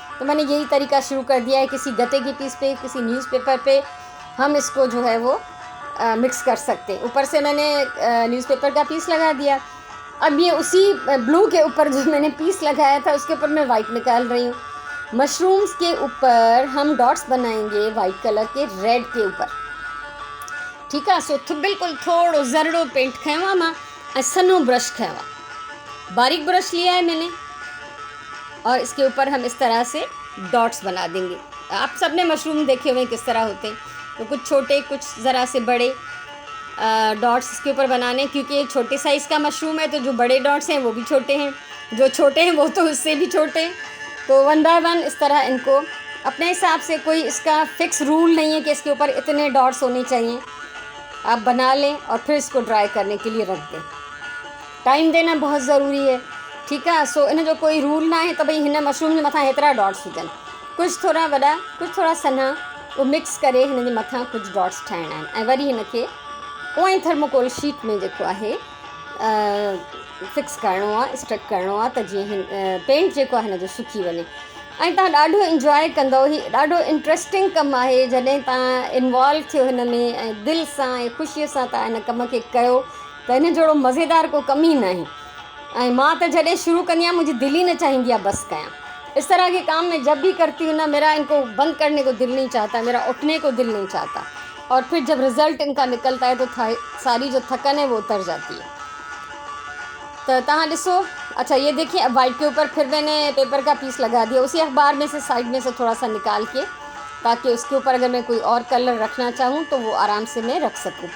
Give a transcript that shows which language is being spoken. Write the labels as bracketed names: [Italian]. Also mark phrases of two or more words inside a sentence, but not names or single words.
[Hindi] तो मैंने यही तरीका शुरू कर दिया है, किसी गत्ते की पीस पे, किसी न्यूज़पेपर पे हम इसको जो है वो मिक्स कर सकते हैं। ऊपर से मैंने न्यूज़पेपर का पीस लगा दिया। अब ये उसी ब्लू के ऊपर जो मैंने पीस लगाया था उसके ऊपर मैं वाइट निकाल रही हूँ। मशरूम्स के ऊपर हम डॉट्स बनाएंगे [English] white colour [Hindi] के, रेड के ऊपर। ठीक है, [Sindhi] सो बिल्कुल थोड़ो ज़रड़ो पेंट खयो आहे मां, ऐं सन्हो ब्रश खयो आहे, [Hindi] बारीक ब्रश लिया है मैंने। और इसके ऊपर हम इस तरह से डॉट्स बना देंगे। आप सब ने मशरूम देखे हुए किस तरह होते हैं, तो कुछ छोटे, कुछ ज़रा से बड़े डॉट्स इसके ऊपर बनाने। क्योंकि ये छोटे साइज़ का मशरूम है, तो जो बड़े डॉट्स हैं वो भी छोटे हैं, जो छोटे हैं वो तो उससे भी छोटे हैं। तो 1 बाय 1 इस तरह इनको अपने हिसाब से, कोई इसका [English] fix rule [Hindi] नहीं है कि इसके ऊपर इतने डॉट्स होने चाहिए। आप बना लें और फिर इसको ड्राई करने के लिए रख दें। टाइम देना बहुत ज़रूरी है। ठीक है, [Sindhi] सो इन जो कोई रूल ना है तो भई हिन मशरूम जे मथां हेतिरा डॉट्स हुजनि, कुछ थोड़ा वॾा, कुछ थोड़ा सन्हा, वो मिक्स करे हिन जे मथां कुछ डॉट्स ठाहिणा आहिनि। ऐं वरी हिन खे उहा ई [English] thermocol sheet [Sindhi] में जेको आहे फिक्स करिणो आहे, स्टक करिणो आहे, त जीअं हिन पेंट जेको आहे हिन जो सुकी वञे। ऐं तव्हां ॾाढो इंजॉय कंदव। ही ॾाढो इंट्रस्टिंग कमु आहे। जॾहिं तव्हां इन्वॉल्व थियो हिन में ऐं दिलि सां ऐं ख़ुशीअ सां तव्हां हिन कम खे कयो, त हिन जहिड़ो मज़ेदार को कमु ई न आहे। ऐं मां त जॾहिं शुरू कंदी आहियां मुंहिंजी दिलि ई न चाहींदी आहे बसि कयां। [Hindi] इस तरह के काम मैं जब भी करती हूँ ना, मेरा इनको बंद करने को दिल नहीं चाहता, मेरा उठने को दिल नहीं चाहता, और फिर जब रिज़ल्ट इनका निकलता है तो सारी जो थकन है वो उतर जाती है। [Sindhi] तो तहाँ ॾिसो। [Hindi] अच्छा ये देखिए, अब वाइट के ऊपर फिर मैंने पेपर का पीस लगा दिया, उसी अखबार में से साइड में से थोड़ा सा निकाल के, ताकि उसके ऊपर अगर मैं कोई और कलर रखना चाहूँ तो वो आराम से मैं रख सकूँ।